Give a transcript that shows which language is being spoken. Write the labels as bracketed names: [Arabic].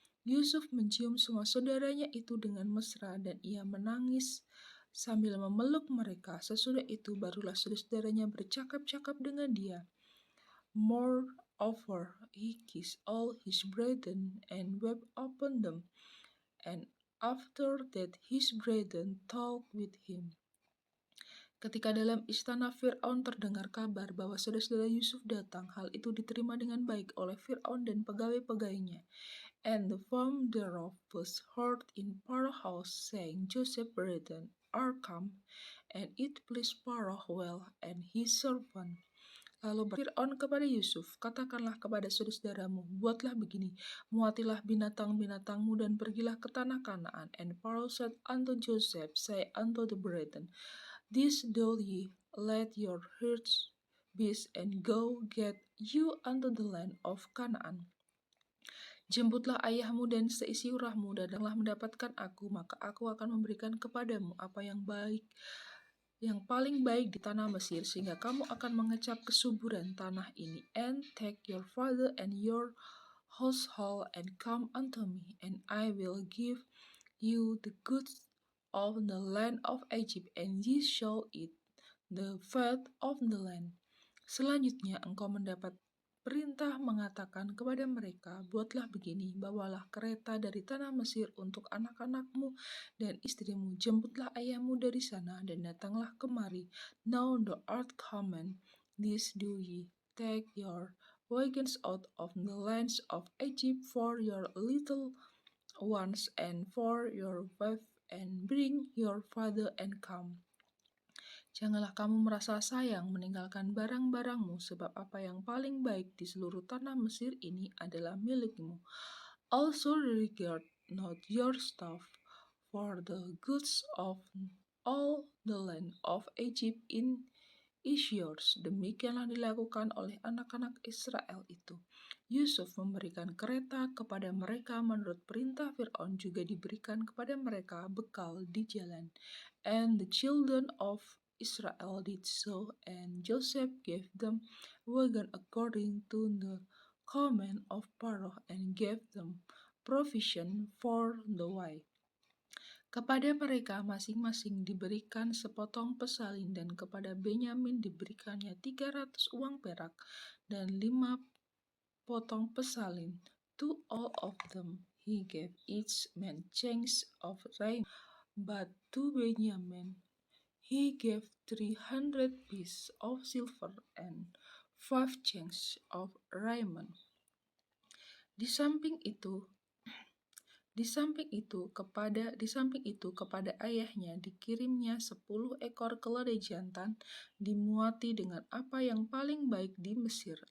[Indonesian] Yusuf mencium semua saudaranya itu dengan mesra, dan ia menangis sambil memeluk mereka. Sesudah itu barulah saudara-saudaranya bercakap-cakap dengan dia. [English] Moreover, he kissed all his brethren and wept upon them. And after that his brethren talked with him. [Indonesian] Ketika dalam istana Fir'aun terdengar kabar bahwa saudara-saudara Yusuf datang, hal itu diterima dengan baik oleh Fir'aun dan pegawai-pegawainya. [English] And the fame thereof was heard in Pharaoh's house, saying, Joseph's brethren are come, and it pleased Pharaoh well, and his servant. [Indonesian] Lalu Fir'aun kepada Yusuf, katakanlah kepada saudara-saudaramu, buatlah begini, muatilah binatang-binatangmu dan pergilah ke tanah Kanaan. [English] And Pharaoh said unto Joseph, say unto the brethren, this do ye, let your herds beasts and go get you unto the land of Canaan. [Indonesian] Jemputlah ayahmu dan seisi urahmu, dan datanglah mendapatkan aku, maka aku akan memberikan kepadamu apa yang paling baik di tanah Mesir, sehingga kamu akan mengecap kesuburan tanah ini. [English] And take your father and your household and come unto me, and I will give you the goods of the land of Egypt, and ye shall eat the fat of the land. [Indonesian] Selanjutnya engkau mendapat perintah mengatakan kepada mereka, buatlah begini, bawalah kereta dari tanah Mesir untuk anak-anakmu dan istrimu, jemputlah ayahmu dari sana, dan datanglah kemari. [English] Now thou art common, this do ye, take your wagons out of the lands of Egypt for your little ones and for your wife, and bring your father and come. [Indonesian] Janganlah kamu merasa sayang meninggalkan barang-barangmu, sebab apa yang paling baik di seluruh tanah Mesir ini adalah milikmu. [English] Also regard not your stuff, for the goods of all the land of Egypt is yours. [Indonesian] Demikianlah dilakukan oleh anak-anak Israel itu. Yusuf memberikan kereta kepada mereka menurut perintah Fir'aun, juga diberikan kepada mereka bekal di jalan. [English] And the children of Israel did so, and Joseph gave them wagon according to the command of Pharaoh, and gave them provision for the way. [Indonesian] Kepada mereka masing-masing diberikan sepotong pesalin, dan kepada Benyamin diberikannya 300 uang perak dan 5 potong pesalin. [English] To all of them he gave each man change of raiment, but to Benjamin he gave 300 pieces of silver and 5 changes of raiment. [Indonesian] Di samping itu kepada ayahnya dikirimnya 10 ekor keledai jantan dimuati dengan apa yang paling baik di Mesir.